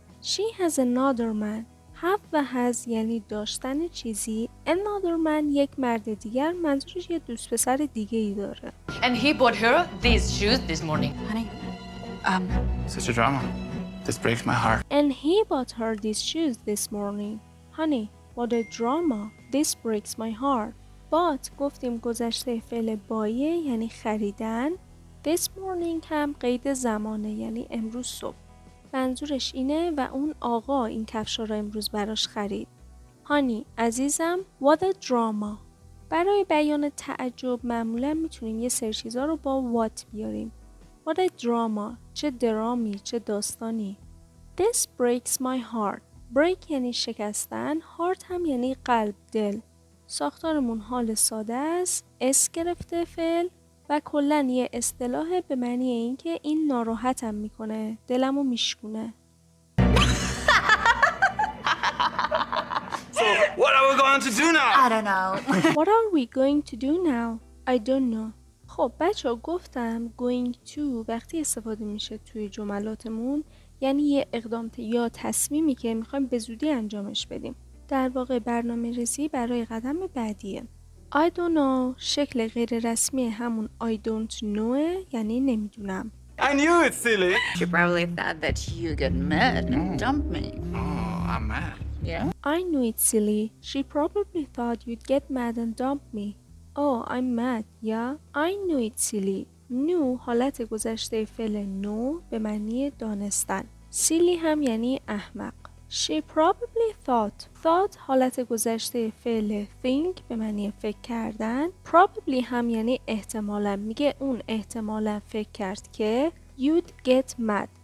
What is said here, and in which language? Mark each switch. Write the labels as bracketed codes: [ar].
[en] She has another man. [fa] have و has یعنی داشتن چیزی. [en] another man [fa] یک مرد دیگر، منظورش یه دوست پسر دیگه ای داره. [en] And he bought her these shoes this morning. Honey, Such a drama. This breaks my heart. And he bought her these shoes this morning. Honey, what a drama. This breaks my heart. [fa] But گفتیم گذشته فعل بایه یعنی خریدن. [en] This morning [fa] هم قید زمانه یعنی امروز صبح. منظورش اینه و اون آقا این کفشا رو امروز براش خرید. Honey, عزیزم, what a drama. برای بیان تعجب معمولا میتونیم یه سری چیزا رو با what بیاریم. [en] What a drama. [fa] چه درامی، چه داستانی. [en] This breaks my heart. [fa] break یعنی شکستن، heart هم یعنی قلب، دل. ساختارمون حال ساده است، اس گرفته فعل و کلاً یه اصطلاح به معنی این که این ناراحتم میکنه، دلمو میشکونه. [en] So, what are we going to do now? I don't know. What are we going to do now? I don't know. [fa] خب بچه گفتم [en] going to [fa] وقتی استفاده میشه توی جملاتمون یعنی یه اقدام یا تصمیمی که میخوایم به زودی انجامش بدیم. در واقع برنامه ریزی برای قدم بعدیه. [en] I don't know [fa] شکل غیر رسمی همون I don't know یعنی نمیدونم. [en] I knew it, silly. She probably thought that you got mad and dumped me. Oh, I'm mad. Yeah? I knew it silly. She probably thought you'd get mad and dump me. Oh, I'm mad. Yeah? I knew it silly. [fa] knew حالت گذشته فعل know به معنی دانستن. silly هم یعنی احمق. [en] She probably thought [fa] حالت گذشته فعل think به معنی فکر کردن. Probably هم یعنی احتمالاً. میگه اون احتمالاً فکر کرد که [en] you'd get mad.